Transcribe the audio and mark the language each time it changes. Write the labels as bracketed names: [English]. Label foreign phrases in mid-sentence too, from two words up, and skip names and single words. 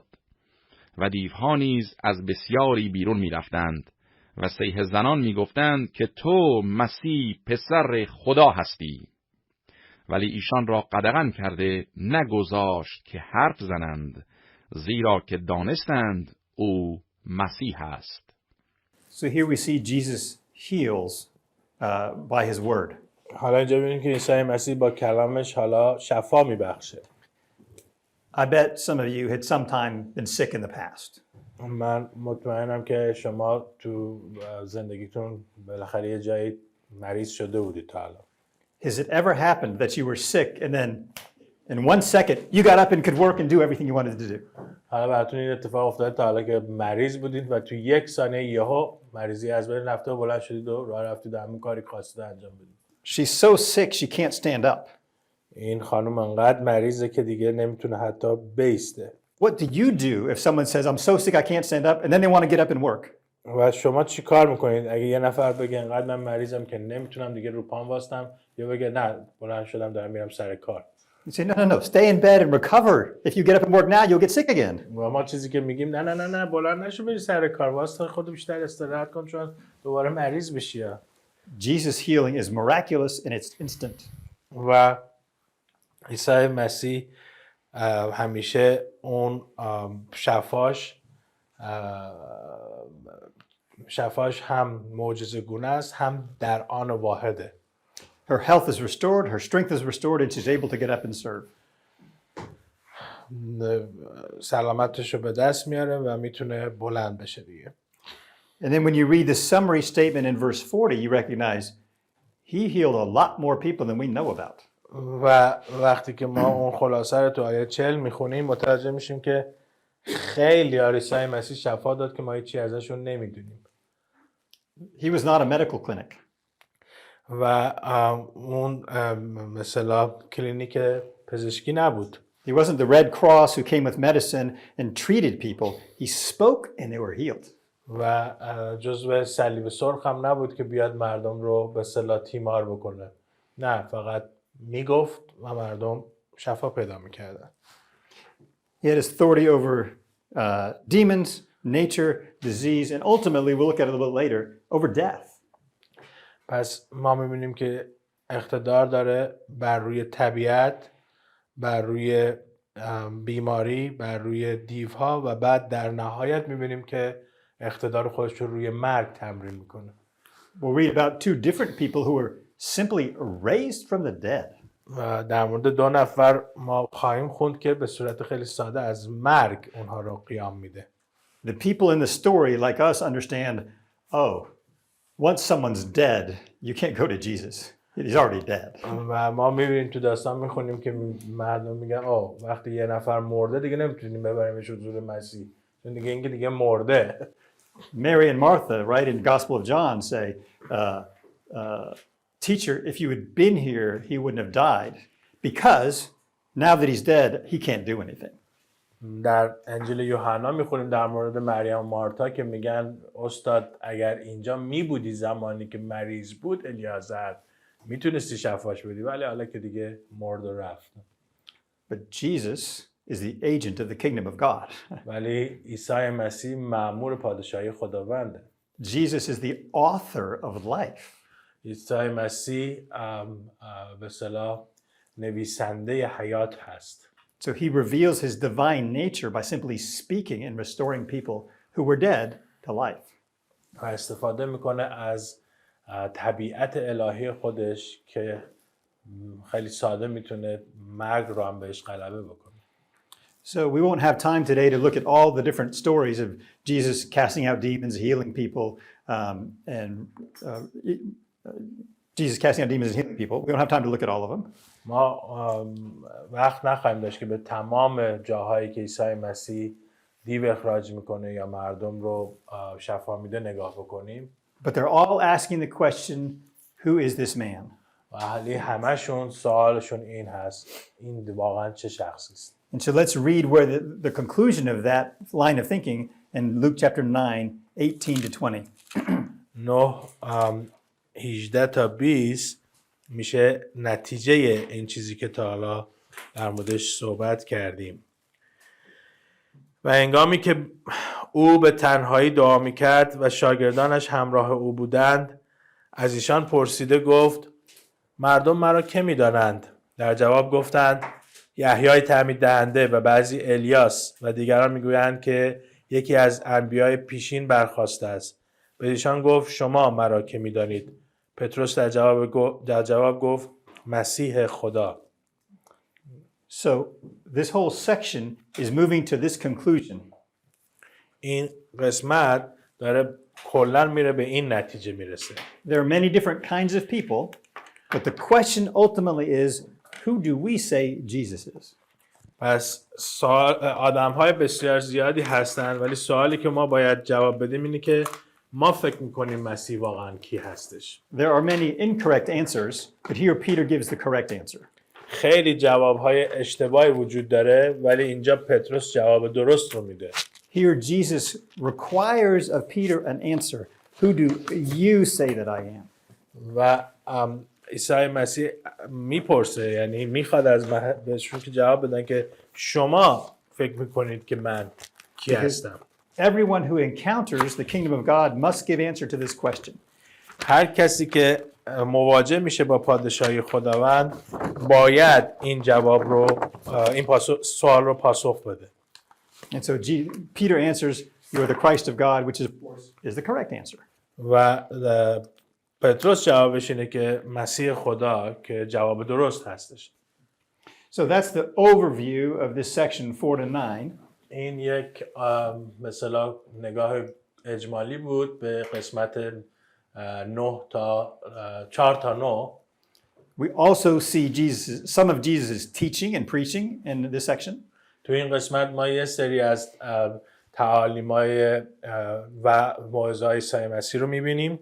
[Persian] و دیوها نیز از بسیاری بیرون می رفتند و صیح زنان می گفتند که تو مسیح پسر خدا هستی. ولی ایشان را قدغن کرده نگذاشت که حرف زنند، زیرا که دانستند او مسیح است. [English] So here we see Jesus heals by his word. [Persian] حالا اینجا ببینیم که عیسی مسیح با کلامش حالا شفا میبخشه. [English] I bet some of you had sometime been sick in the past. [Persian] من مطمئنم که شما تو زندگیتون بالاخره یه جایی مریض شده بودید تا حالا. [English] Has it ever happened that you were sick and then in 1 second you got up and could work and do everything you wanted to do? [Persian] حالا براتون این اتفاق افتاده تا حالا که مریض بودید و تو 1 ثانیه یهو مریضی از بین رفته و بلند شدید و راه رفتید و همون کاری خواستید انجام بدید. [English] She's so sick she can't stand up. [Persian] این خانم انقدر مریضه که دیگه نمیتونه حتی بیسته. [English] What do you do if someone says, I'm so sick I can't stand up, and then they want to get up and work? [Persian] و شما چی کار میکنید اگه یه نفر بگه انقدر من مریضم که نمیتونم دیگه رو پام واسطم، یا بگه نه بلند شدم دارم میرم سر کار؟ [English] You say, no, stay in bed and recover. If you get up and work now, you'll get sick again. [Persian] و ما چیزی که میگیم نه بلند نشو بری سر کار، واسه خودت بیشتر استراحت کن چون دوباره مریض بشی. [English] Jesus' healing is miraculous and it's instant. [Persian] و عیسی مسیح همیشه اون شفاش هم معجزه گونه است هم در آن واحده. [English] Her health is restored, her strength is restored, and she's able to get up and serve. [Persian] سلامتش رو به دست میاره و میتونه بلند بشه دیگه. [English] And then when you read the summary statement in verse 40, you recognize he healed a lot more people than we know about. [Persian] و وقتی که ما اون خلاصه رو تو آیه 40 میخونیم متوجه میشیم که خیلی عیسی مسیح شفا داد که ما هیچی ازشون نمیدونیم. [English] He was not a medical clinic. [Persian] و اون مثلا کلینیک پزشکی نبود. [English] He wasn't the Red Cross who came with medicine and treated people. He spoke and they were healed. [Persian] و جزو صلیب سرخ هم نبود که بیاد مردم رو به اصطلاح تیمار بکنه. نه، فقط میگفت و مردم شفا پیدا میکردن. [English] He had authority over demons, nature, disease, and ultimately, we'll look at it a little bit later, over death. [Persian] پس ما میبینیم که اقتدار داره بر روی طبیعت، بر روی بیماری، بر روی دیوها و بعد در نهایت میبینیم که اقتدار خودش رو روی مرگ تمرین میکنه. [English] We'll read about two different people who were simply raised from the dead. [Persian] و در مورد دو نفر ما خواهیم خوند که به صورت خیلی ساده از مرگ اونها رو قیام میده. [English] The people in the story, like us, understand, oh, once someone's dead, you can't go to Jesus. He's already dead. [Persian] و ما میبینیم تو داستان میخونیم که مردم میگن وقتی یه نفر مرده دیگه نمیتونیم ببریمش حضور مسیح. چون دیگه اینکه دیگه مرده. [English] Mary and Martha, right, in the Gospel of John say, Teacher, if you had been here, he wouldn't have died. Because now that he's dead, he can't do anything. [Persian] در انجیل یوحنا میخونیم در مورد مریم و مارتا که میگن استاد اگر اینجا میبودی زمانی که مریض بود الیازر میتونستی شفاش بدی، ولی حالا که دیگه مرد و رفت. [English] But Jesus is the agent of the kingdom of God. [Persian] ولی عیسی مسیح مأمور پادشاهی خداونده. [English] Jesus is the author of life. [Persian] عیسی مسیح به اصطلاح نویسنده حیات هست. [English] So he reveals his divine nature by simply speaking and restoring people who were dead to life. [Persian] و استفاده میکنه از طبیعت الهی خودش که خیلی ساده میتونه مرگ رو هم بهش غلبه بکنه. [English] So we won't have time today to look at all the different stories of Jesus casting out demons, healing people, Jesus casting out demons and healing people. We don't have time to look at all of them. [Persian] ما وقت نخواهیم داشت که به تمام جاهایی که عیسی مسیح دیو اخراج میکنه یا مردم رو شفا میده نگاه بکنیم. [English] But they're all asking the question, who is this man? [Persian] و همشون سوالشون این هست، این واقعا چه شخصی است؟ [English] And so let's read where the conclusion of that line of thinking in Luke chapter 9, 18 to 20. [Persian] 18 تا 20 میشه نتیجه این چیزی که تا حالا در موردش صحبت کردیم. و هنگامی که او به تنهایی دعا میکرد و شاگردانش همراه او بودند، از ایشان پرسیده گفت: مردم مرا که میدانند؟ در جواب گفتند: یحیای تعمید دهنده و بعضی الیاس و دیگران میگویند که یکی از انبیای پیشین برخاسته است. به ایشان گفت: شما مرا که میدانید؟ پتروس در جواب گفت: مسیح خدا. [English] So this whole section is moving to this conclusion. [Persian] این قسمت داره کلاً میره به این نتیجه میرسه. [English] There are many different kinds of people, but the question ultimately is, who do we say Jesus is? [Persian] پس آدم‌های بسیار زیادی هستن، ولی سوالی که ما باید جواب بدیم اینه که ما فکر میکنیم مسیح واقعا کی هستش. [English] There are many incorrect answers, but here Peter gives the correct answer. [Persian] خیلی جوابهای اشتباهی وجود داره ولی اینجا پتروس جواب درست رو میده. [English] Here, Jesus requires of Peter an answer. Who do you say that I am? [Persian] و عیسی مسیح میپرسه، یعنی میخواد از بهشون که جواب بدن که شما فکر میکنید که من کی هستم. [English] Everyone who encounters the kingdom of God must give answer to this question. [Persian] هر کسی که مواجه میشه با پادشاهی خداوند باید این جواب رو سوال رو پاسخ بده. [English] And so Peter answers, "You are the Christ of God," which is the correct answer. [Persian] و پتروس جوابش اینه که مسیح خدا، که جواب درست هستش. [English] So that's the overview of this section 4 to 9. [Persian] این یک مثلا نگاه اجمالی بود به قسمت 4 تا 9. [English] We also see some of Jesus' teaching and preaching in this section. [Persian] تو این قسمت ما یه سری از تعالیم‌های و موعظه‌های عیسی مسیح رو می‌بینیم.